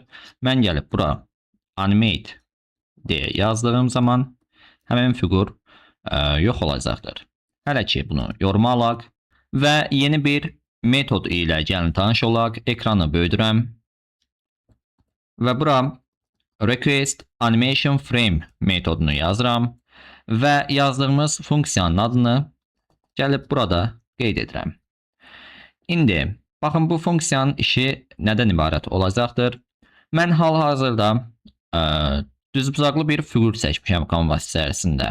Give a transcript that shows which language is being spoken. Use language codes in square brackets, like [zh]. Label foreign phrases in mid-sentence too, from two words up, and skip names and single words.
[az] Mən gəlib bura animate deyə yazdığım zaman həmin fiqur yox olacaqdır. Hələ ki bunu yoruma alaq və yeni bir metod ilə gəlin tanış olaq. Ekranı böyüdürəm və bura request animation frame metodunu yazıram və yazdığımız funksiyanın adını gəlib burada qeyd edirəm. İndi baxın, bu funksiyanın işi nədən ibarət olacaqdır? Mən hal-hazırda düzbucaqlı bir fiqur seçmişəm canvas içərisində.